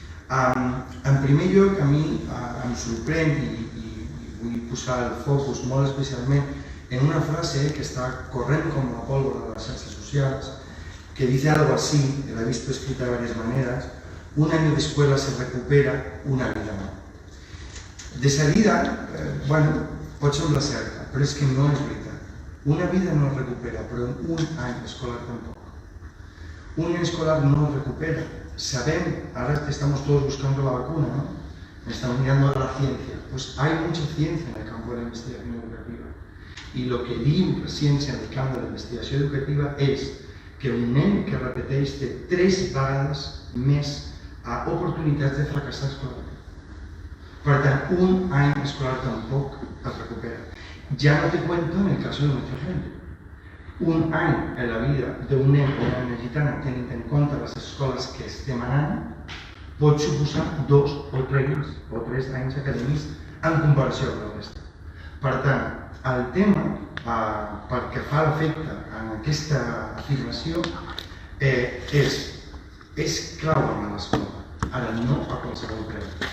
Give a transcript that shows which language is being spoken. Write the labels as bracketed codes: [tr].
[ca] En primer lloc, a mi em sorprèn i vull posar el focus molt especialment en una frase que està corrent com la pólvora de les xarxes socials, que [es] dice algo así, que la he visto escrita de varias maneras: un año de escuela se recupera, una vida no. [ca] De salida, pot semblar certa, però és que no és veritat. Una vida no es recupera, però un any escolar tampoc. [es] Un año escolar no [ca] es recupera. Sabem, [es] ahora que estamos todos buscando la vacuna, estamos mirando a la ciencia, pues hay mucha ciencia en el campo de la investigación educativa. Y lo que [ca] diu la ciència en el camp de la investigació educativa és que un nen que repeteix té 3 vegades més oportunitats de fracassar escolarment. Per tant, un any escolar tampoc es recupera. [es] Ya no te cuento en el caso de nuestra gente. [ca] Un any en la vida d'un nen o una nena gitana, tenint en compte les escoles que estem anant, pot suposar 2 o 3 anys acadèmics en comparació amb la resta. Per tant, el tema, pel que fa l'efecte en aquesta afirmació, és clau en l'escola, ara no a qualsevol preu.